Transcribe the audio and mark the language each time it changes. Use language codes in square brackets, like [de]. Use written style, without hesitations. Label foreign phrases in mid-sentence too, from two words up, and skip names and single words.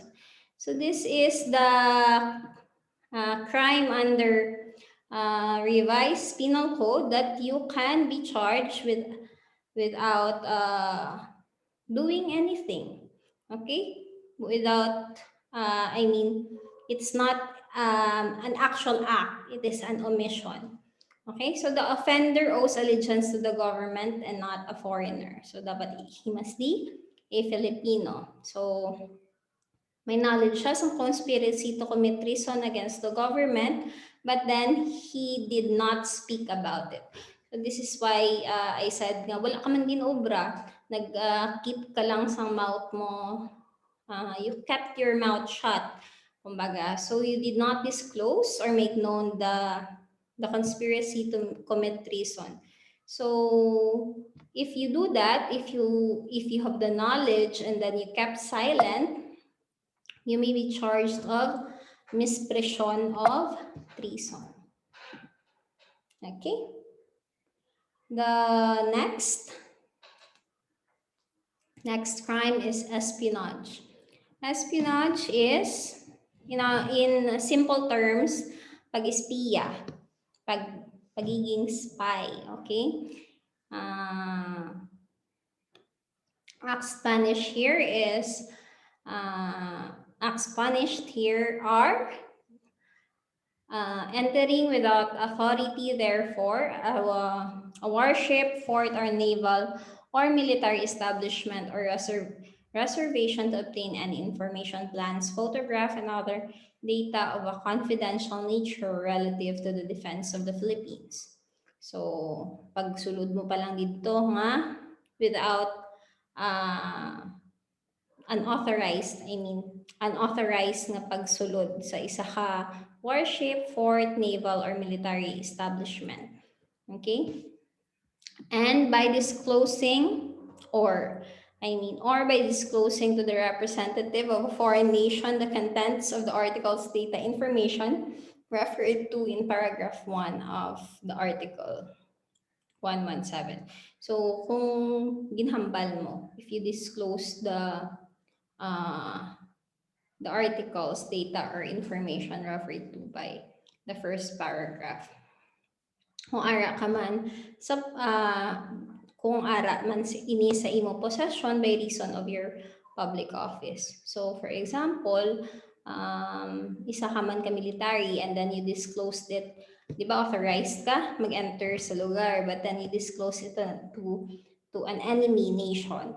[en] So this is the crime under revised penal code that you can be charged without doing anything. Okay, without it's not an actual act; it is an omission. Okay, so the offender owes allegiance to the government and not a foreigner. So dapat he must be a Filipino. So may knowledge [hil] siya sa [en] conspiracy to commit treason against the government, but then he did not speak about it. So this is why I said [hil] nga, wala ka man ginobra, nag-keep ka lang sa mouth mo, [en] you kept your mouth shut, [hil] kumbaga. [en] So you did not disclose or make known the conspiracy to commit treason. So if you do that, if you have the knowledge and then you kept silent, you may be charged of misprision of treason. Okay. The next crime is espionage. Espionage is, in simple terms, [hil] pag-espiya, pagiging spy, okay? [en] Acts punished here are entering without authority, therefore, a warship, fort, or naval or military establishment or reservation to obtain any information, plans, photograph, and other data of a confidential nature relative to the defense of the Philippines. So, [hil] pag sulod mo pa lang dito nga, [en] without unauthorized [hil] na pagsulod sa isa ka warship, [en] fort, naval, or military establishment. Okay? And by disclosing by disclosing to the representative of a foreign nation the contents of the article's data information referred to in paragraph 1 of the article 117. So, [hil] kung ginhambal mo, [en] if you disclose the article's data or information referred to by the first paragraph. [hil] Kung ara ka man sa kung ara man ini sa imo possession [en] by reason of your public office. [hil] So for example, isa ka man ka military [en] and then you disclosed it, [hil] di ba authorized ka mag-enter sa lugar, [en] but then you disclose it to an enemy nation.